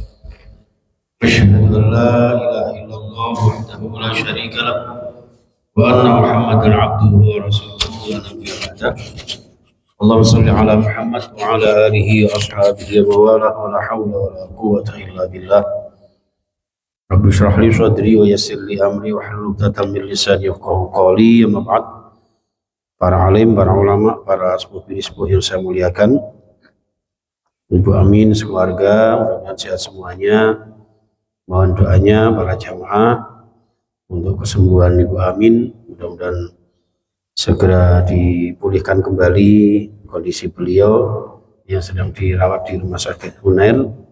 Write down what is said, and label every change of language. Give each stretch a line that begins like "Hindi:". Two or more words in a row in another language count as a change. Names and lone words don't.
Arabic: أشهد أن لا إله إلا الله وحده لا شريك له وأن محمدا عبده ورسوله لا نبي بعده. اللهم صل على محمد وعلى آله وأصحابه ومن والاه ولا حول ولا قوة إلا بالله. رب اشرح لي صدري ويسر لي أمري واحلل عقدة من لساني يفقهوا قولي. أما بعد.
Indonesian: Para alim, para ulama, para sepuh-sepuh yang saya muliakan, Ibu Amin sekeluarga, mudah-mudahan sehat semuanya. Mohon doanya para jamaah untuk kesembuhan Ibu Amin, mudah-mudahan segera dipulihkan kembali kondisi beliau yang sedang dirawat di Rumah Sakit Unair,